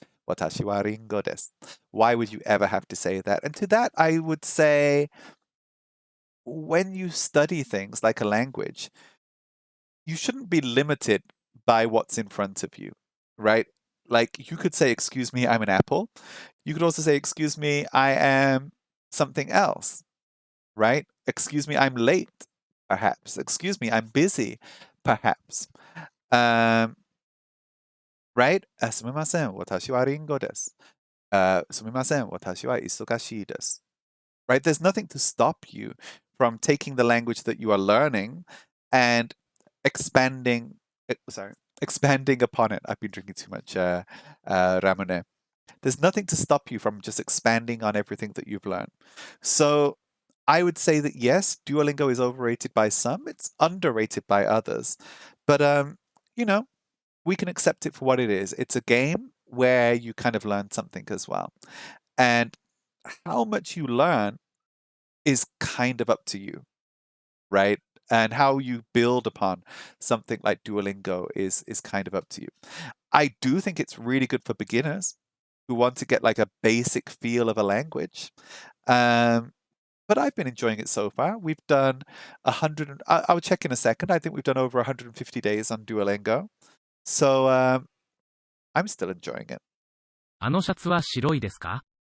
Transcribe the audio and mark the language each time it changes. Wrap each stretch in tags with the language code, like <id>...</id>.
<ja>Watashi wa ringo desu.</ja> <en>Why would you ever have to say that? And to that, I would say, when you study things like a language, you shouldn't be limited by what's in front of you, right? Like you could say, excuse me, I'm an apple. You could also say, excuse me, I am something else, right? Excuse me, I'm late, perhaps. Excuse me, I'm busy, perhaps. Right?</en> <ja>すみません、私はリンゴです。すみません、私は忙しいです。</ja> <en>Right? There's nothing to stop you from taking the language that you are learning and expanding upon it. I've been drinking too much Ramune. There's nothing to stop you from just expanding on everything that you've learned. So I would say that yes, Duolingo is overrated by some, it's underrated by others. But you know, we can accept it for what it is. It's a game where you kind of learn something as well. And how much you learn is kind of up to you, right? And how you build upon something like Duolingo is kind of up to you. I do think it's really good for beginners who want to get like a basic feel of a language. But I've been enjoying it so far. We've done 100. I'll check in a second. I think we've done over 150 days on Duolingo. So I'm still enjoying it.</en> <ja>あのシャツは白いですか？</ja>